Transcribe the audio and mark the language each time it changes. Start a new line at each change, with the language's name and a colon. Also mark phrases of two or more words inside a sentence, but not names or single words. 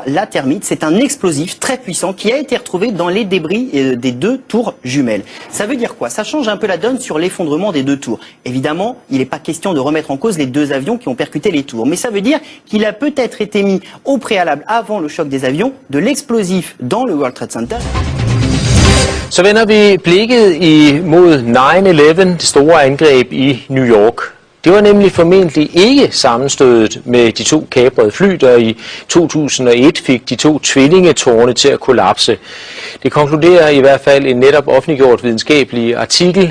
French: La termite, c'est un explosif très puissant qui a été retrouvé dans les débris des deux tours jumelles. Ça veut dire quoi? Ça change un peu la donne sur l'effondrement des deux tours. Évidemment, il n'est pas question de remettre en cause les deux avions qui ont percuté les tours. Mais ça veut dire qu'il a peut-être été mis au préalable, avant le choc des avions, de l'explosif dans le World Trade Center.
Danish: Så vender vi blikket mod 9/11, det store angreb i New York. Det var nemlig formentlig ikke sammenstødet med de to kaprede fly, der i 2001 fik de to tvillingetårne til at kollapse. Det konkluderer i hvert fald en netop offentliggjort videnskabelig artikel.